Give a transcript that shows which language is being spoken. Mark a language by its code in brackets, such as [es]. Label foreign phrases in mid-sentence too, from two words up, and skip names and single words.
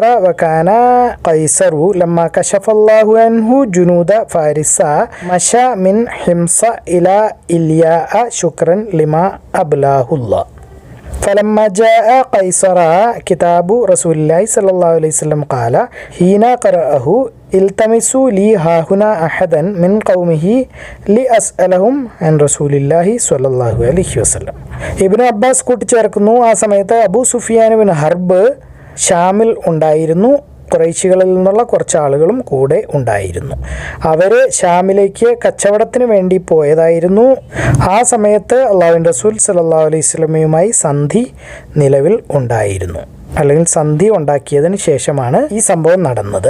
[ar] وكان قيصر لما كشف الله عنه جنود فارس مشى من حمص إلى إلياء شكرا لما أبلاه الله. فلما جاء قيصر كتاب رسول الله صلى الله عليه وسلم قال حين قرأه التمسوا لي هاهنا أحدا من قومه لأسألهم عن رسول الله صلى الله عليه وسلم. [ml] ഇബ്നു അബ്ബാസ് കൂട്ടിച്ചേർക്കുന്നു, ആ സമയത്ത് അബൂ സുഫിയാൻ ബിൻ ഹർബ് ഷാമിൽ ഉണ്ടായിരുന്നു. ഖുറൈശികളിൽ നിന്നുള്ള കുറച്ച് ആളുകളും കൂടെ ഉണ്ടായിരുന്നു. അവർ ഷാമിലേക്ക് കച്ചവടത്തിന് വേണ്ടി പോയതായിരുന്നു. ആ സമയത്ത് അള്ളാഹുവിൻ്റെ റസൂൽ [ar] صلى الله عليه وسلم [ml] സന്ധി നിലവിൽ ഉണ്ടായിരുന്നു, അല്ലെങ്കിൽ സന്ധി ഉണ്ടാക്കിയതിന് ശേഷമാണ് ഈ സംഭവം നടന്നത്.